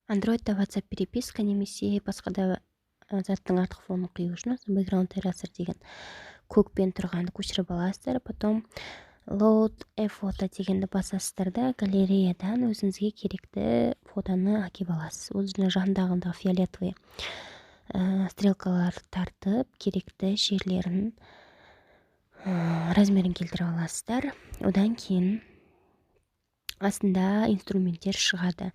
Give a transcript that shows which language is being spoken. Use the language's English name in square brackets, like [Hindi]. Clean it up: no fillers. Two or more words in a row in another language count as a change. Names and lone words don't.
[Kazakh] Андроидта WhatsApp переписка немесе басқа да заттың артық фонын қию үшін [English] background eraser [Kazakh] деген көкпен тұрғанды көшіріп аласыздар. Потом [English] load a photo [Kazakh] дегенді басасыздар да галереядан өзіңізге керекті фотоны әкеп аласыз. Ол жанындағындағы фиолетовый стрелкалар тартып, керекті жерлерін размерін келтіріп аласыздар. Одан кейін астында инструменттер шығады.